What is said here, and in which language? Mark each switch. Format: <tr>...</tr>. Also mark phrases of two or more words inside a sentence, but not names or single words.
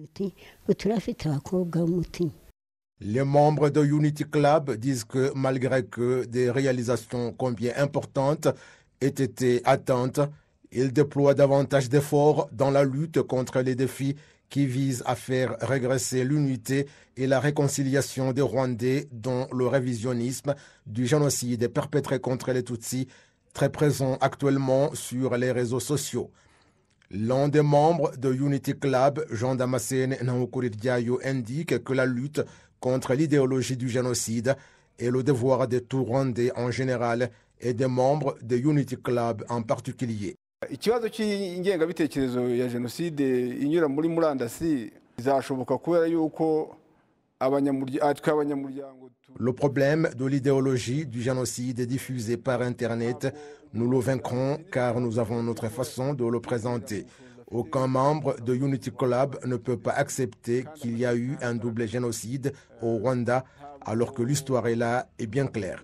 <fr>Les membres de Unity Club disent que malgré que des réalisations combien importantes aient été atteintes, ils déploient davantage d'efforts dans la lutte contre les défis qui visent à faire régresser l'unité et la réconciliation des Rwandais dont le révisionnisme du génocide perpétré contre les Tutsis, très présent actuellement sur les réseaux sociaux. L'un des membres de Unity Club, Jean Damascène Ntawukuriryayo, indique que la lutte contre l'idéologie du génocide est le devoir de tout Rwandais en général et des membres de Unity Club en particulier.</fr> <rw>Ikibazo cy'ingengabitekerezo ya jenoside inyura muri murandasi izashoboka kubera yuko abanyamuryango.</rw> <fr>Le problème de l'idéologie du génocide est diffusé par Internet. Nous le vaincrons car nous avons notre façon de le présenter. Aucun membre de Unity Club ne peut pas accepter qu'il y a eu un double génocide au Rwanda alors que l'histoire est là et bien claire.</fr>